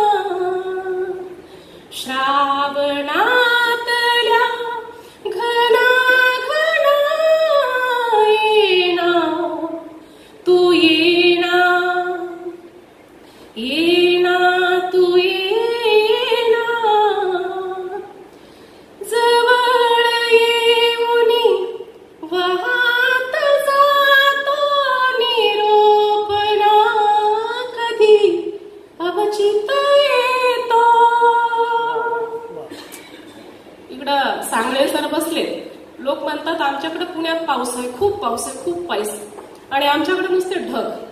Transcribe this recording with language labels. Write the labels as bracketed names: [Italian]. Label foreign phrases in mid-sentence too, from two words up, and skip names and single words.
[Marathi] श्रावणातल्या घना घना येना, तू येना येना तू येना. जवळ येऊनी वाहत जातो निरोपणा, कधी अवचित येतो. इकडं सांगळे सर बसले, लोक म्हणतात आमच्याकडे पुण्यात पाऊस आहे, खूप पाऊस आहे, खूप पाऊस, आणि आमच्याकडे नुसते ढग.